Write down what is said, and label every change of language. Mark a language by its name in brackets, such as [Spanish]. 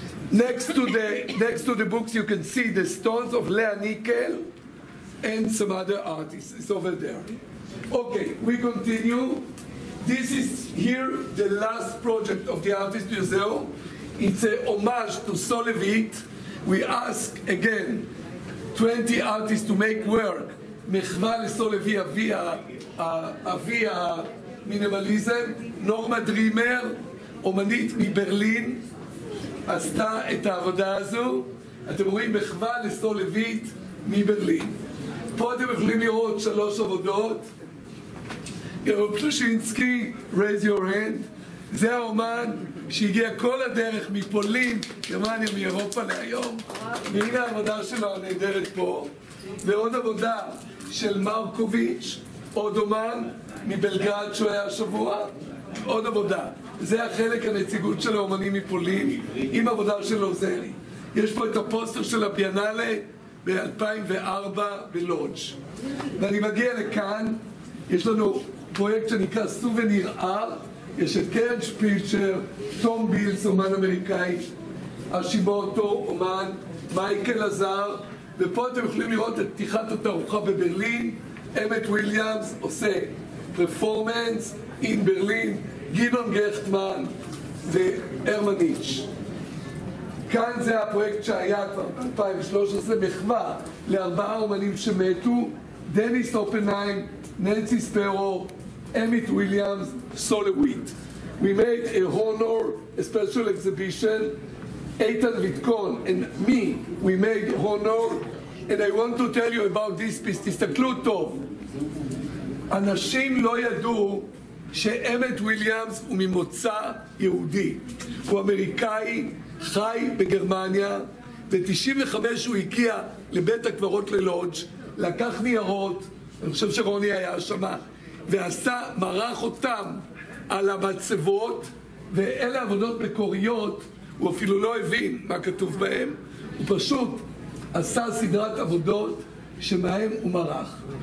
[English] Next to the books you can see the stones of Lea Nickel and some other artists. It's over there. Okay, we continue. This is here the last project of the Artist Museum. It's a homage to Solevit. We ask again 20 artists to make work. [Hebrew] מחווה לסולבי אבי המינימליזם. נורמה דרימר, אומנית מברלין, עשתה את העבודה הזו. אתם רואים מחווה לסולבית מברלין. פה אתם יכולים לראות 3 עבודות. [English] פלושינסקי, raise your hand. [Hebrew] זה האומן שהגיע כל הדרך מפולין, גרמניה, מאירופה להיום. והנה העבודה שלו הנהדרת פה. ועוד עבודה של מרקוביץ', עוד אומן מבלגרד שהוא היה השבוע. עוד עבודה. זה החלק הנציגות של האומנים מפולין, עם עבודה של עוזרי. יש פה את הפוסטר של הביאנלה ב-2004 בלודג'. ואני מגיע לכאן, יש לנו פרויקט שנקרא סובניר ארט. יש את קרן שפיצ'ר, תום בילס, אומן אמריקאי, אשיבוטו, אומן, מייקל עזר, ופה אתם יכולים לראות את פתיחת התערוכה בברלין. אמט וויליאמס עושה פרפורמנס אין ברלין, גדעון גכטמן והרמניץ'. כאן זה הפרויקט שהיה כבר ב-2013, מחווה ל4 אומנים שמתו, דניס אופנהיים, ננסי ספרו, Emmett Williams, Solowit. [English] We made a honor, a special exhibition. Eitan Vitkon and me, we made honor. And I want to tell you about this piece. [Hebrew] תסתכלו טוב. אנשים לא ידעו שאמת וויליאמס הוא ממוצא יהודי. הוא אמריקאי, חי בגרמניה. ב-95 הוא הגיע לבית הקברות ללודג', לקח ניירות, אני חושב שרוני היה שמה, ועשה, מרח אותם על המצבות, ואלה עבודות מקוריות, הוא אפילו לא הבין מה כתוב בהם, הוא פשוט עשה סדרת עבודות שמהם הוא מרח.